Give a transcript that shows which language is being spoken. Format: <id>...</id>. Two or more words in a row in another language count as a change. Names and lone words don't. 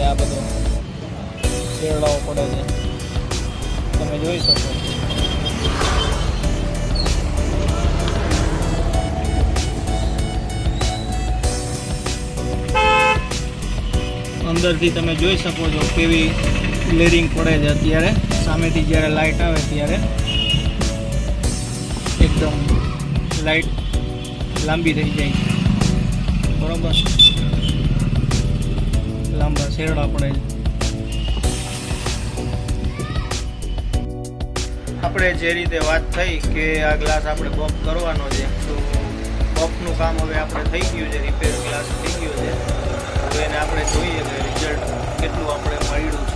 <gu>આ બધો શેરડાઓ પડે છે તમે જોઈ શકો। અંદર થી તમે જોઈ શકો છો કેવી ગ્લેરિંગ પડે છે। અત્યારે સામેથી જ્યારે લાઇટ આવે ત્યારે એકદમ લાઇટ લાંબી થઈ જાય છે, બરોબર લાંબા શેરડા પડે છે। આપણે જે રીતે વાત થઈ કે આ ગ્લાસ આપણે બૉપ કરવાનો છે, તો બૉપનું કામ હવે આપણે થઈ ગયું છે,</gu> <en>repair glass</en> <gu>થઈ ગયો છે। तो એને આપણે જોઈએ કે રિઝલ્ટ કેટલું આપણે મળ્યું છે।</gu>